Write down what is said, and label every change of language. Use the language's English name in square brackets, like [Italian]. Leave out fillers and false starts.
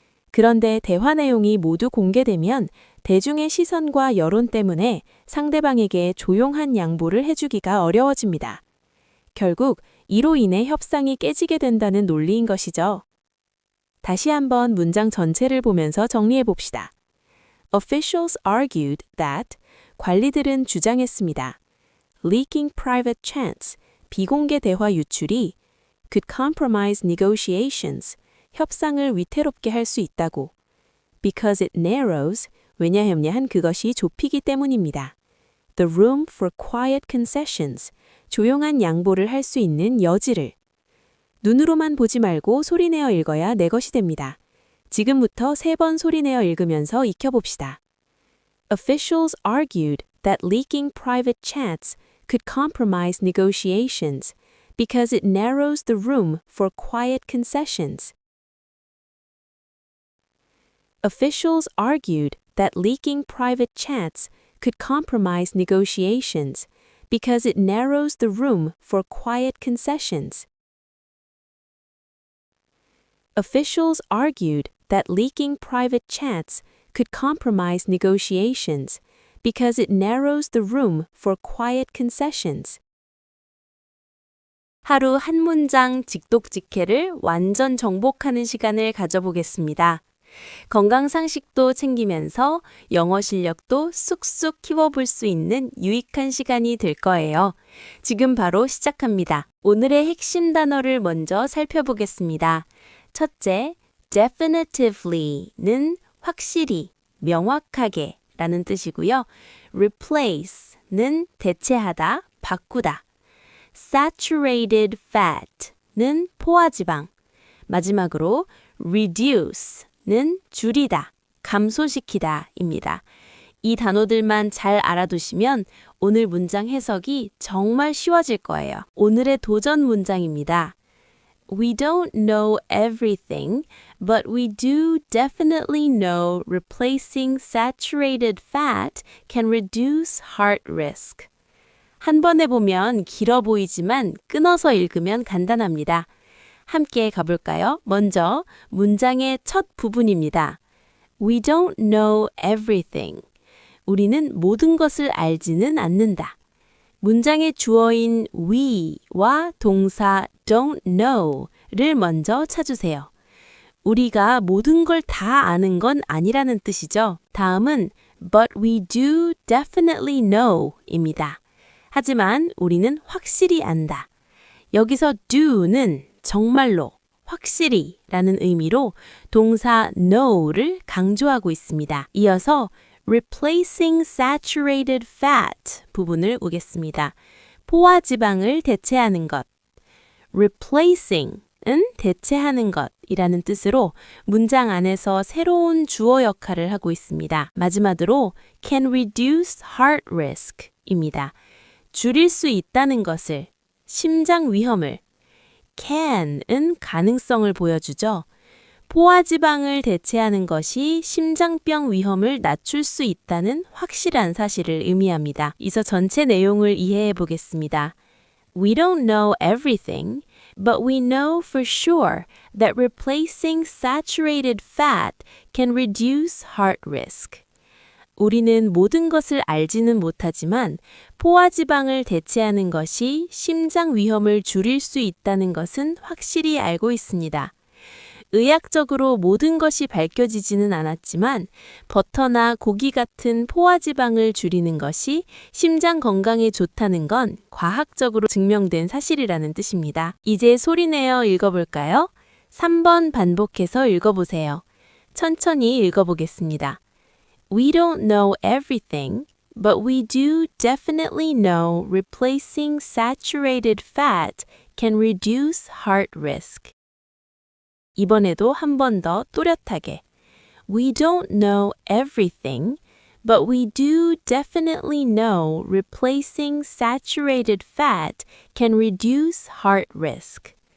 [Korean] 그런데 대화 내용이 모두 공개되면 대중의 시선과 여론 때문에 상대방에게 조용한 양보를 해주기가 어려워집니다. 결국 이로 인해 협상이 깨지게 된다는 논리인 것이죠. 다시 한번 문장 전체를 보면서 정리해 봅시다. [English] Officials argued that [Korean] 관리들은 주장했습니다. [English] Leaking private chats, [Korean] 비공개 대화 유출이 [English] could compromise negotiations, [Korean] 협상을 위태롭게 할 수 있다고. [English] Because it narrows, [Korean] 왜냐하면 그것이 좁히기 때문입니다. [English] The room for quiet concessions, [Korean] 조용한 양보를 할 수 있는 여지를. 눈으로만 보지 말고 소리내어 읽어야 내 것이 됩니다. 지금부터 3번 소리내어 읽으면서 익혀봅시다. [English] Officials argued that leaking private chats could compromise negotiations because it narrows the room for quiet concessions. Officials argued that leaking private chats could compromise negotiations because it narrows the room for quiet concessions. Officials argued that leaking private chats could compromise negotiations because it narrows the room for quiet concessions. [Korean] 하루 한 문장 직독직해를 완전 정복하는 시간을 가져보겠습니다. 건강 상식도 챙기면서 영어 실력도 쑥쑥 키워볼 수 있는 유익한 시간이 될 거예요. 지금 바로 시작합니다. 오늘의 핵심 단어를 먼저 살펴보겠습니다. 첫째, definitively는 확실히, 명확하게 라는 뜻이고요. replace는 대체하다, 바꾸다. saturated fat는 포화지방. 마지막으로 reduce는 줄이다, 감소시키다 입니다. 이 단어들만 잘 알아두시면 오늘 문장 해석이 정말 쉬워질 거예요. 오늘의 도전 문장입니다. [English] We don't know everything, but we do definitely know replacing saturated fat can reduce heart risk. [Korean] 한 번 해보면 길어 보이지만 끊어서 읽으면 간단합니다. 함께 가볼까요? 먼저 문장의 첫 부분입니다. [English] We don't know everything. [Korean] 우리는 모든 것을 알지는 않는다. 문장의 주어인 we와 동사 don't know를 먼저 찾으세요. 우리가 모든 걸 다 아는 건 아니라는 뜻이죠. 다음은 [English] but we do definitely know [Korean] 입니다. 하지만 우리는 확실히 안다. 여기서 do는 정말로, 확실히 라는 의미로 동사 know를 강조하고 있습니다. 이어서 [English] replacing saturated fat [Korean] 부분을 오겠습니다. 포화지방을 대체하는 것. replacing은 대체하는 것이라는 뜻으로 문장 안에서 새로운 주어 역할을 하고 있습니다. 마지막으로 [English] can reduce heart risk [Korean] 입니다. 줄일 수 있다는 것을, 심장 위험을. can은 가능성을 보여주죠. 포화지방을 대체하는 것이 심장병 위험을 낮출 수 있다는 확실한 사실을 의미합니다. 이서 전체 내용을 이해해 보겠습니다. [English] We don't know everything, but we know for sure that replacing saturated fat can reduce heart risk. [Korean] 우리는 모든 것을 알지는 못하지만 포화지방을 대체하는 것이 심장 위험을 줄일 수 있다는 것은 확실히 알고 있습니다. 의학적으로 모든 것이 밝혀지지는 않았지만 버터나 고기 같은 포화지방을 줄이는 것이 심장 건강에 좋다는 건 과학적으로 증명된 사실이라는 뜻입니다. 이제 소리내어 읽어볼까요? 3번 반복해서 읽어보세요. 천천히 읽어보겠습니다. [English] We don't know everything, but we do definitely know replacing saturated fat can reduce heart risk. [Korean] 이번에도 한 번 더 또렷하게. [English] We don't know everything, but we do definitely know replacing saturated fat can reduce heart risk.